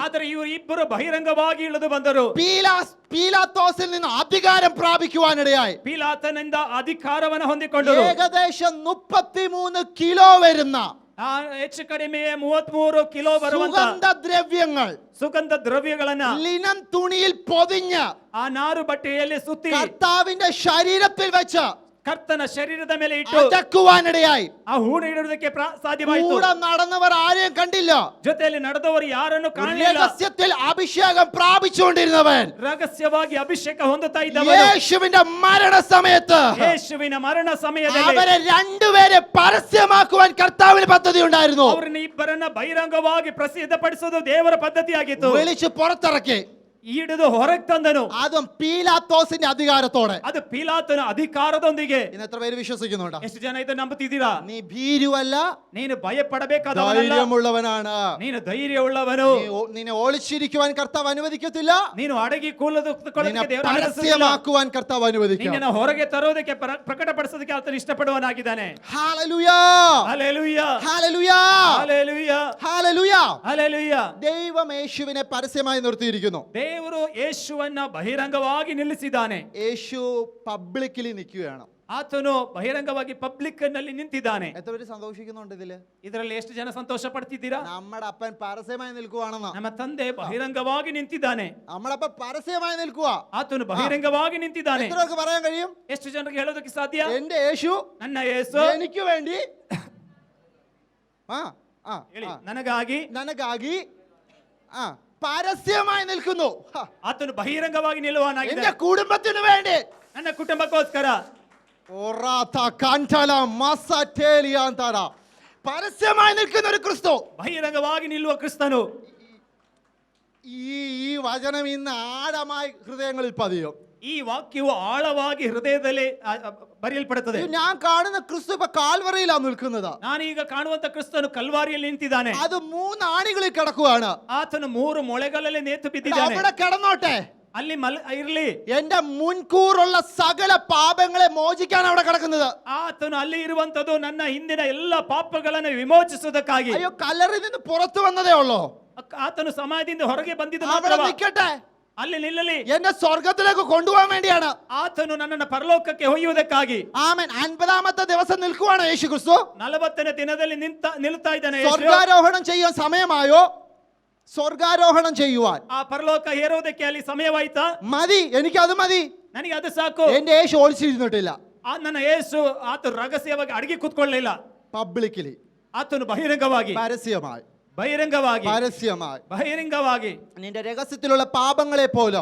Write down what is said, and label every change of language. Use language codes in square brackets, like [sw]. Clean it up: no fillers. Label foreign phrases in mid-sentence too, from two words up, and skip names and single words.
[kn] ಆದರೆ ಇವರು ಇಬ್ಬರು ಬಹಿರಂಗವಾಗಿ ಇಳಿದು ಬಂದರು. [ml] പീലാത്തോസിൽ നിന്ന് അധികാരം പ്രാപിക്കുവാനിടയായി. [kn] ಪೀಲಾತನಿಂದ ಅಧಿಕಾರವನ್ನು ಹೊಂದಿಕೊಂಡರು. [ml] ഏകദേശം 33 കിലോ വരുന്ന [kn] ಹೆಚ್ಚು ಕಡಿಮೆ 33 ಕಿಲೋ ಬರುವಂತ [ml] സുഗന്ധദ്രവ്യങ്ങൾ [kn] ಸುಗಂಧ ದ್ರವ್ಯಗಳನ್ನ [ml] ലിനൻ തുണിയിൽ പൊതിഞ്ഞ് [kn] ಆ ನಾರು ಬಟ್ಟೆಯಲ್ಲಿ ಸುತ್ತಿ [ml] കർത്താവിന്റെ ശരീരത്തിൽ വെച്ച് [kn] ಕರ್ತನ ಶರೀರದ ಮೇಲೆ ಇಟ್ಟು [ml] അടക്കുവാനിടയായി. [kn] ಆ ಹೂಣು ಇಡುವುದಕ್ಕೆ ಸಾಧ್ಯವಾಯಿತು. [ml] കൂടെ നടന്നവർ ആരെയും കണ്ടില്ല. [kn] ಜೊತೆಯಲ್ಲಿ ನಡೆದವರು ಯಾರನ್ನು ಕಾಣಲಿಲ್ಲ. [ml] രഹസ്യത്തിൽ അഭിഷേകം പ്രാപിച്ചുകൊണ്ടിരുന്നവൻ, [kn] ರಹಸ್ಯವಾಗಿ ಅಭಿಷೇಕ ಹೊಂದುತ್ತಾ ಇದ್ದವನು, [ml] യേശുവിന്റെ മരണ സമയത്ത് [kn] ಯೇಸುವಿನ ಮರಣ ಸಮಯದಲ್ಲಿ [ml] അവരെ രണ്ടുപേരെ പരസ്യമാക്കുവാൻ കർത്താവിന് പദ്ധതി ഉണ്ടായിരുന്നു. [kn] ಅವರನ್ನ ಇಬ್ಬರನ್ನ ಬಹಿರಂಗವಾಗಿ ಪ್ರಸಿದ್ಧಪಡಿಸೋದು ದೇವರ ಪದ್ಧತಿಯಾಗಿತ್ತು. [ml] വിളിച്ച് പുറത്തിറക്കി, [kn] ಹಿಡಿದು ಹೊರಗೆ ತಂದನು. [ml] അതും പീലാത്തോസിന്റെ അധികാരത്തോടെ. [kn] ಅದು ಪೀಲಾತನ ಅಧಿಕಾರದೊಂದಿಗೆ. [ml] ഇന്ന് എത്ര പേര് വിശ്വസിക്കുന്നുണ്ടോ? [kn] ಎಷ್ಟು ಜನ ಇದನ್ನು ನಂಬುತ್ತಿದ್ದೀರಾ? [ml] നീ ഭീരുവല്ല, [kn] ನೀನು ಭಯಪಡಬೇಕಾದವನಲ್ಲ, [ml] ധൈര്യമുള്ളവനാണ്. [kn] ನೀನು ಧೈರ್ಯವುಳ್ಳವನು. [ml] നിന്നെ ഒളിച്ചിരിക്കുവാൻ കർത്താവ് അനുവദിക്കത്തില്ല, [kn] ನೀನು ಅಡಗಿ ಕೂಲದುಕೊಳ್ಳೋದಕ್ಕೆ [ml] നിന്നെ [kn] ದೇವರು ಅನುಮತಿಸುವುದಿಲ್ಲ. [ml] പരസ്യമാക്കുവാൻ കർത്താവ് അനുവദിക്കും. [kn] ನಿನ್ನನ್ನು ಹೊರಗೆ ತರೋದಕ್ಕೆ ಪ್ರಕಟಪಡಿಸೋದಕ್ಕೆ ಆತನು ಇಷ್ಟಪಡುವನಾಗಿದ್ದಾನೆ. [ml] ഹല്ലേലൂയ, [kn] ಹಲ್ಲೆಲೂಯಾ, [ml] ഹല്ലേലൂയ, [kn] ಹಲ್ಲೆಲೂಯಾ, [ml] ഹല്ലേലൂയ. [kn] ಹಲ್ಲೆಲೂಯಾ. [ml] ദൈവം യേശുവിനെ പരസ്യമായി നിർത്തിയിരിക്കുന്നു. [kn] ದೇವರು ಯೇಸುವನ್ನ ಬಹಿರಂಗವಾಗಿ ನಿಲ್ಲಿಸಿದ್ದಾನೆ. [ml] യേശു പബ്ലിക്കലി നിൽക്കുകയാണ്. [kn] ಆತನು ಬಹಿರಂಗವಾಗಿ ಪಬ್ಲಿಕ್ ನಲ್ಲಿ ನಿಂತಿದ್ದಾನೆ. [ml] എത്ര പേര് സന്തോഷിക്കുന്നുണ്ട് ഇതില്? [kn] ಇದರಲ್ಲಿ ಎಷ್ಟು ಜನ ಸಂತೋಷ ಪಡ್ತಿದ್ದೀರಾ? [ml] നമ്മുടെ അപ്പൻ പരസ്യമായി നിൽക്കുവാണെന്ന്. [kn] ನಮ್ಮ ತಂದೆ ബഹിರಂಗವಾಗಿ ನಿಂತಿದ್ದಾನೆ. [ml] നമ്മുടെ അപ്പൻ പരസ്യമായി നിൽക്കുക. [kn] ಆತನು ಬಹಿರಂಗವಾಗಿ ನಿಂತಿದ್ದಾನೆ. [ml] എത്രയൊക്കെ പറയാൻ കഴിയും? [kn] ಎಷ್ಟು ಜನರಿಗೆ ಹೇಳೋದಕ್ಕೆ ಸಾಧ್ಯ? [ml] എന്റെ യേശു [kn] ನನ್ನ ಯೇಸು [ml] എനിക്ക് വേണ്ടി [kn] ಹೇಳಿ, ನನಗಾಗಿ [ml] പരസ്യമായി നിൽക്കുന്നു. [kn] ಆತನು ಬಹಿರಂಗವಾಗಿ ನಿಲ್ಲುವನಾಗಿದ್ದಾನೆ. [ml] എന്റെ കുടുംബത്തിന് വേണ്ടി, [kn] ನನ್ನ ಕುಟುಂಬಕ್ಕೋಸ್ಕರ [ml] പരസ്യമായി നിൽക്കുന്ന ഒരു ക്രിസ്തു. [kn] ಬಹಿರಂಗವಾಗಿ ನಿಲ್ಲುವ ಕ್ರಿಸ್ತನು. [ml] ഈ വചനം ഇന്ന് ആഴമായി ഹൃദയങ്ങളിൽ പതിയും. [kn] ಈ ವಾಕ್ಯವು ಆಳವಾಗಿ ಹೃದಯದಲ್ಲಿ ಬರೆಯಲ್ಪಡುತ್ತದೆ. [ml] ഞാൻ കാണുന്ന ക്രിസ്തു ഇപ്പൊ കാൽവറിയിലാണ് നിൽക്കുന്നത്. [kn] ನಾನೀಗ ಕಾಣುವಂತ ಕ್ರಿಸ್ತನು ಕಲ್ವಾರಿಯಲ್ಲಿ ನಿಂತಿದ್ದಾನೆ. [ml] അത് 3 ആണികളിൽ കിടക്കുകയാണ്. [kn] ಆತನು 3 ಮೊಳೆಗಳಲ್ಲಿ ನೇತು ಬಿದ್ದಿದ್ದಾನೆ. [ml] അവിടെ കിടന്നോട്ടെ, [kn] ಅಲ್ಲಿ ಇರ್ಲಿ. [ml] എന്റെ മുൻകൂറുള്ള സകല പാപങ്ങളെ മോചിക്കാൻ അവിടെ കിടക്കുന്നത്. [kn] ಆತನು ಅಲ್ಲಿ ಇರುವಂತದ್ದು ನನ್ನ ಹಿಂದಿನ ಎಲ್ಲ ಪಾಪಗಳನ್ನು ವಿಮೋಚಿಸುವುದಕ್ಕಾಗಿ. [ml] അയ്യോ, കല്ലറിൽ നിന്ന് പുറത്തു വന്നതേ ഉള്ളൂ. [kn] ಆತನು ಸಮಾಧಿಯಿಂದ ಹೊರಗೆ ಬಂದಿದ್ದು [ml] അവിടെ നിൽക്കട്ടെ, [kn] ಅಲ್ಲಿ ನಿಲ್ಲಲಿ. [ml] എന്നെ സ്വർഗത്തിലേക്ക് കൊണ്ടുപോകാൻ വേണ്ടിയാണ്. [kn] ಆತನು ನನ್ನನ್ನು ಪರಲೋಕಕ್ಕೆ ಒಯ್ಯುವುದಕ್ಕಾಗಿ. [ml] ആമേൻ. 50ാമത്തെ ദിവസം നിൽക്കുവാണ് യേശു ക്രിസ്തു. [kn] 40ನೇ ದಿನದಲ್ಲಿ ನಿಲ್ತಾ ಇದ್ದಾನೆ. [ml] സ്വർഗാരോഹണം ചെയ്യാൻ സമയമായോ? സ്വർഗാരോഹണം ചെയ്യുവാൻ [kn] ಆ ಪರಲೋಕ ಏರೋದಕ್ಕೆ ಅಲ್ಲಿ ಸಮಯವಾಯ್ತಾ? [ml] മതി, എനിക്ക് അത് മതി. [kn] ನನಗೆ ಅದು ಸಾಕು. [ml] എന്റെ യേശു ഒളിച്ചിരുന്നിട്ടില്ല. [kn] ನನ್ನ ಯೇಸು ಆತನು ರಹಸ್ಯವಾಗಿ ಅಡಗಿ ಕೂತ್ಕೊಳ್ಳಲಿಲ್ಲ. [ml] പബ്ലിക്കലി, [kn] ಆತನು ಬಹಿರಂಗವಾಗಿ [ml] പരസ്യമായി, [kn] ಬಹಿರಂಗವಾಗಿ [ml] നിന്റെ രഹസ്യത്തിലുള്ള പാപങ്ങളെ പോലും